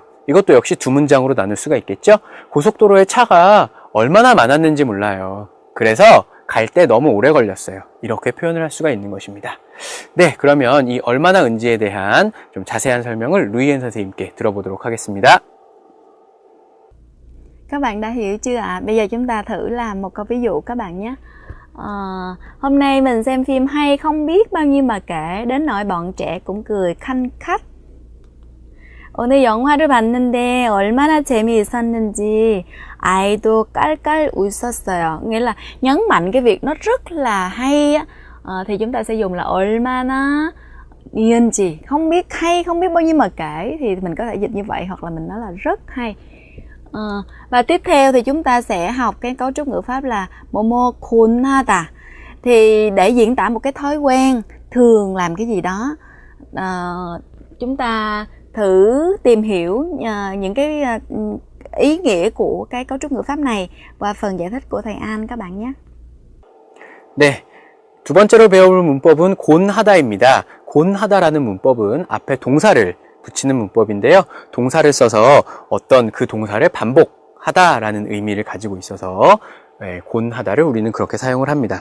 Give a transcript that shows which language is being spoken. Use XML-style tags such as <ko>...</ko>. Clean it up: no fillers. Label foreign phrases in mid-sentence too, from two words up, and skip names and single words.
<ko>이것도 역시 두 문장으로 나눌 수가 있겠죠. 고속도로에 차가 얼마나 많았는지 몰라요. 그래서 갈 때 너무 오래 걸렸어요. 이렇게 표현을 할 수가 있는 것입니다. 네, 그러면 이 얼마나 은지에 대한 좀 자세한 설명을 루이엔 선생님께 들어보도록 하겠습니다.</ko> <vi>Các bạn đã hiểu chưa ạ? Bây giờ chúng ta thử làm một câu ví dụ các bạn nhé. Hôm nay mình xem phim hay không biết bao nhiêu mà kể, đến nỗi bọn trẻ cũng cười khanh khách.</vi> <ko>오늘 영화를 봤는데 얼마나 재미있었는지 아이도 깔깔 웃었어요.</ko> <vi>Nghĩa là nhấn mạnh cái việc nó rất là hay á, thì chúng ta sẽ dùng là</vi> <ko>얼마나 니은지,</ko> <vi>không biết hay, không biết bao nhiêu mà kể thì mình có thể dịch như vậy, hoặc là mình nói là rất hay. Và tiếp theo thì chúng ta sẽ học cái cấu trúc ngữ pháp là</vi> <ko>뭐뭐 곤하다.</ko> <vi>Thì để diễn tả một cái thói quen thường làm cái gì đó, chúng ta thử tìm hiểu những cái ý nghĩa của cái cấu trúc ngữ pháp này qua phần giải thích của thầy An các bạn nhé.</vi> <ko>네, 두 번째로 배울 문법은 곤하다입니다. 곤하다라는 문법은 앞에 동사를 붙이는 문법인데요. 동사를 써서 어떤 그 동사를 반복하다라는 의미를 가지고 있어서 곤하다를 우리는 그렇게 사용을 합니다.</ko>